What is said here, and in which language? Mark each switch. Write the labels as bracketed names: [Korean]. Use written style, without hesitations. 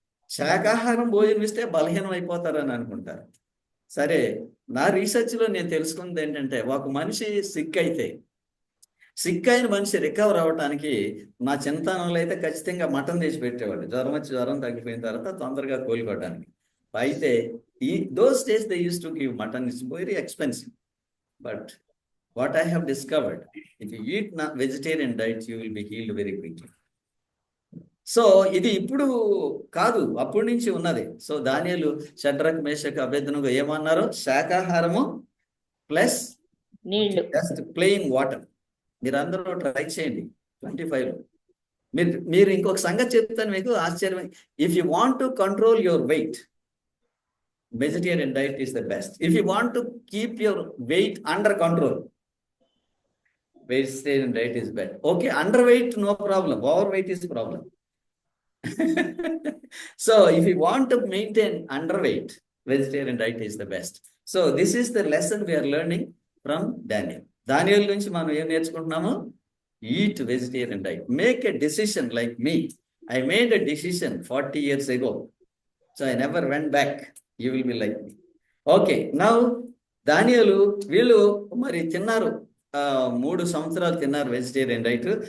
[Telugu] శాకాహారం భోజనం ఇస్తే బలహీనం అయిపోతారని అనుకుంటారు. సరే, నా రీసెర్చ్లో నేను తెలుసుకున్నది ఏంటంటే, ఒక మనిషి సిక్ అయిన మనిషి రికవర్ అవ్వటానికి నా చిన్నతనంలో అయితే ఖచ్చితంగా మటన్ తెచ్చి పెట్టేవాడు. జ్వరం తగ్గిపోయిన తర్వాత తొందరగా కోలుకోవడానికి. [English] అయితే those days they used to give mutton. It's very expensive. But what I have discovered, if you eat vegetarian diet, you will be healed very quickly. [Telugu] So ఇది ఇప్పుడు కాదు, అప్పటి నుంచి ఉన్నది. సో దానియేలు, షడ్రక్, మేషక్, అబేద్నెగో ఏమన్నారు? శాకాహారము ప్లస్ నీళ్లు, [English] Just plain water. [Telugu] మీరు అందరూ ట్రై చేయండి 25లో. మీరు ఇంకొక సంగతి చెప్తాను మీకు, ఆశ్చర్యం. [English] If you want to control your weight, vegetarian diet is the best. If you want to keep your weight under control, vegetarian diet is better. Okay, underweight no problem, overweight is problem. So if you want to maintain underweight, vegetarian diet is the best. So this is the lesson we are learning from Daniel. [Telugu] Daniel నుంచి మనం ఏం నేర్చుకుంటున్నాము? [English] Eat vegetarian diet. Make a decision like me. I made a decision 40 years ago. So I never went back. You will be like me. [Telugu] Okay, now దానియేలు వీళ్ళు మరి తిన్నారు, 3 సంవత్సరాలు తిన్నారు vegetarian diet.